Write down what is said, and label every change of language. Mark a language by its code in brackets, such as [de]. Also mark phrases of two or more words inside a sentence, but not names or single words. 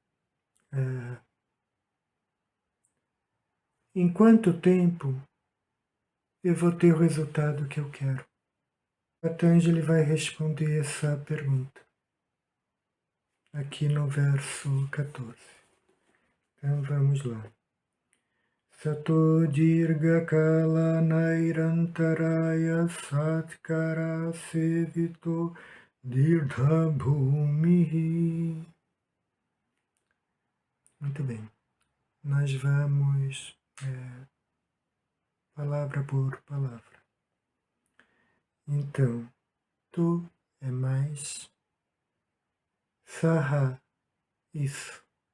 [pt] Em quanto tempo eu vou ter o resultado que eu quero? Patanjali vai responder essa pergunta aqui no verso 14. Então vamos lá. [sa] सतो दीर्घ काल नैरन्तर्य सत्कार सेवितो दृढ भूमिः. [pt] Muito bem. Nós vamos palavra por palavra. Então, tu é mais saha, isso.